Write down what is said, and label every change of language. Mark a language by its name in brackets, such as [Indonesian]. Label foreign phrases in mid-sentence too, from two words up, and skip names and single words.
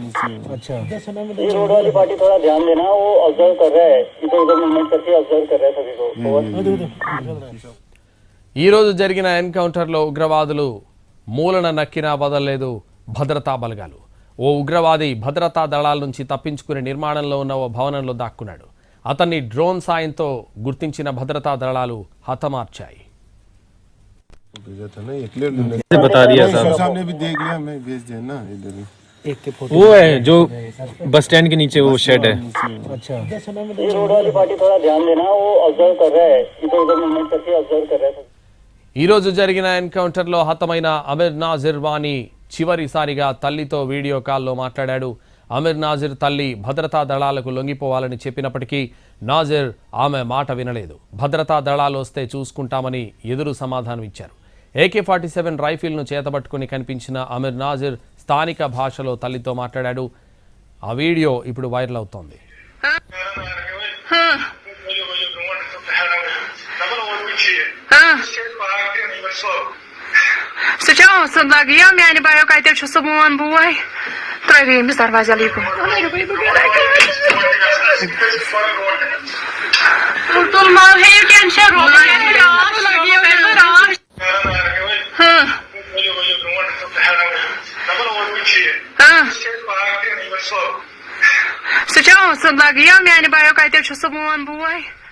[Hindi] अच्छा, ये रोड वाली पार्टी थोड़ा ध्यान देना, वो ऑब्जर्व कर रहा है, इधर उधर मूवमेंट करके ऑब्जर्व कर रहा है सभी को। [Telugu] ఈ రోజు జరిగిన ఎన్కౌంటర్లో ఉగ్రవాదులు మూలన నక్కినా వదలలేదు భద్రతా బలగాలు. ఓ ఉగ్రవాది భద్రతా దళాల నుంచి తప్పించుకునే నిర్మాణంలో ఉన్న ఓ భవనంలో దాక్కున్నాడు. అతన్ని డ్రోన్ సాయంతో గుర్తించిన భద్రతా దళాలు హతమార్చాయి. [Hindi] बता दिया साहब ने भी देख लिया, मैं भेज देना इधर ही। वो है जो बस स्टैंड के नीचे वो शेड है। अच्छा, ये रोड वाली पार्टी थोड़ा ध्यान देना, वो ऑब्जर्व कर रहा है, इधर उधर मूवमेंट करके ऑब्जर्व कर रहा है। [Telugu] ఈ రోజు జరిగిన ఎన్కౌంటర్లో హతమైన అమీర్ నాజిర్ వానీ చివరిసారిగా తల్లితో [English] video call [Telugu] మాట్లాడాడు. అమీర్ నాజిర్ తల్లి భద్రతా దళాలకు లొంగిపోవాలని చెప్పినప్పటికీ నాజిర్ ఆమె మాట వినలేదు. భద్రతా దళాలు వస్తే చూసుకుంటామని ఎదురు సమాధానం ఇచ్చారు. AK-47 రైఫిల్ను చేతబట్టుకుని కనిపించిన అమీర్ నాజిర్ స్థానిక భాషలో తల్లితో మాట్లాడాడు. ఆ వీడియో ఇప్పుడు వైరల్ అవుతోంది. [Kashmiri] میانہِ بایو کتہِ چھُ سُہ میون بوے ترٛٲوِو أمِس دروازٕ یَلہٕ یہِ تُل ما ہیٚیِو ٹٮ۪نشن سُہ چھا اوسُن لگیا میانہِ بایو کتہِ چھُ سُہ میون بوے